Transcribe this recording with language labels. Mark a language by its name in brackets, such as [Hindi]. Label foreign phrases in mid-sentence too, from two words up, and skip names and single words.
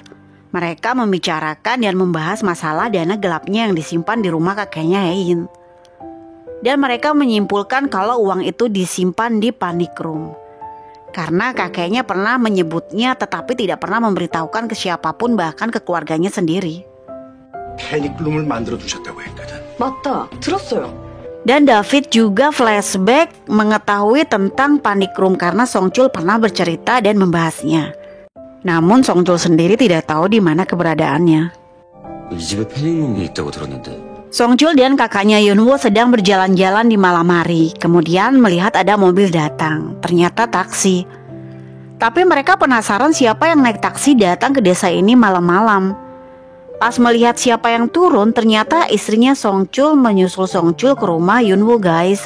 [Indonesian] Mereka membicarakan dan membahas masalah dana gelapnya yang disimpan di rumah kakeknya Haein. Dan mereka menyimpulkan kalau uang itu disimpan di [English] panic room. [Indonesian] Karena kakeknya pernah menyebutnya tetapi tidak pernah memberitahukan ke siapapun, bahkan ke keluarganya sendiri. [Korean] 패닉룸을 만들어 두셨다고 했거든. 맞다. 들었어요. [Indonesian] Dan David juga flashback mengetahui tentang [English] panic room [Indonesian] karena Songchul pernah bercerita dan membahasnya. Namun Songchul sendiri tidak tahu di mana keberadaannya. [Korean] 이 집에 패닉룸이 있다고 들었는데. [Indonesian] Songchul dan kakaknya Yunwoo sedang berjalan-jalan di malam hari. Kemudian melihat ada mobil datang. Ternyata taksi. Tapi mereka penasaran siapa yang naik taksi datang ke desa ini malam-malam. Pas melihat siapa yang turun, ternyata istrinya Songchul menyusul Songchul ke rumah Yunwoo, guys.